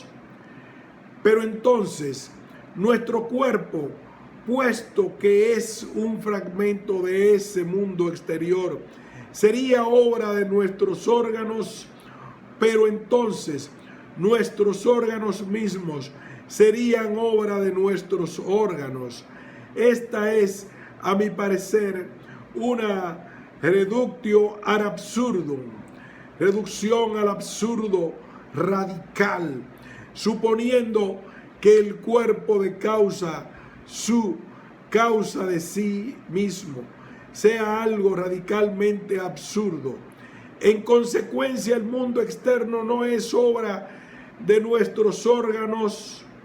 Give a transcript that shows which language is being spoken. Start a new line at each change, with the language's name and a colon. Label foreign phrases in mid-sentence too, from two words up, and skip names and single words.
Spanish: Pero entonces, nuestro cuerpo, puesto que es un fragmento de ese mundo exterior, sería obra de nuestros órganos, pero entonces nuestros órganos mismos serían obra de nuestros órganos. Esta es, a mi parecer, una
Latin: reductio ad absurdum,
Spanish: reducción al absurdo radical, suponiendo que el cuerpo de causa, su causa de sí mismo, sea algo radicalmente absurdo. En consecuencia, el mundo externo no es obra de nuestros órganos.